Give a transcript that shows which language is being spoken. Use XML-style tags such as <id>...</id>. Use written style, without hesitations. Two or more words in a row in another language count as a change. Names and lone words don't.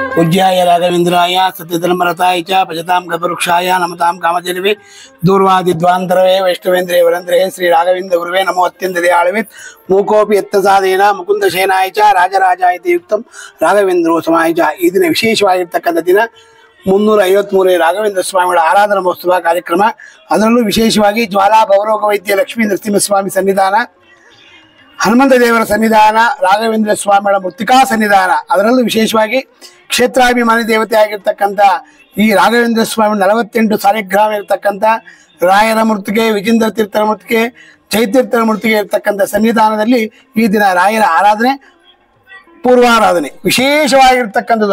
<sa>पूज्याय राघवेन्द्राय सत्यधर्मरताय च भजतां कल्पवृक्षाय नमतां कामधेनवे दूर्वादिध्वान्तरवे वैष्णवेन्द्रे वरेन्द्रे श्री राघवेन्द्र गुरुवे नमो अत्यंत दयाळवे मूकोपि यत्तसादेन मुकुंदशेनाय च राजराजाय युक्तं राघवेन्द्रो समाय च</sa> <kn>ಈ ದಿನ ವಿಶೇಷವಾಗಿರತಕ್ಕಂಥ ದಿನ 353 ರಾಘವೇಂದ್ರ ಸ್ವಾಮಿಗಳ ಆರಾಧನಾ ಮಹೋತ್ಸವ ಕಾರ್ಯಕ್ರಮ. ಅದರಲ್ಲೂ ವಿಶೇಷವಾಗಿ ಜ್ವಾಲಾ ಭವರೋಗ ವೈದ್ಯ ಲಕ್ಷ್ಮೀ ನರಸಿಂಹಸ್ವಾಮಿ ಸನ್ನಿಧಾನ, ಹನುಮಂತ ದೇವರ ಸನ್ನಿಧಾನ, ರಾಘವೇಂದ್ರ ಸ್ವಾಮಿಗಳ ಮೃತ್ತಿಕಾ ಸನ್ನಿಧಾನ, ಅದರಲ್ಲೂ ವಿಶೇಷವಾಗಿ ಕ್ಷೇತ್ರಾಭಿಮಾನಿ ದೇವತೆ ಆಗಿರ್ತಕ್ಕಂಥ ಈ ರಾಘವೇಂದ್ರ ಸ್ವಾಮಿ 48 ಸಾಲಿಗ್ರಾಮ ಇರತಕ್ಕಂಥ ರಾಯರ ಮೂರ್ತಿಗೆ, ವಿಜೇಂದ್ರ ತೀರ್ಥರ ಮೂರ್ತಿಗೆ, ಜಯತೀರ್ಥರ ಮೂರ್ತಿಗೆ ಇರತಕ್ಕಂಥ ಸನ್ನಿಧಾನದಲ್ಲಿ ಈ ದಿನ ರಾಯರ ಆರಾಧನೆ, ಪೂರ್ವಾರಾಧನೆ ವಿಶೇಷವಾಗಿರ್ತಕ್ಕಂಥದ್ದು.</kn>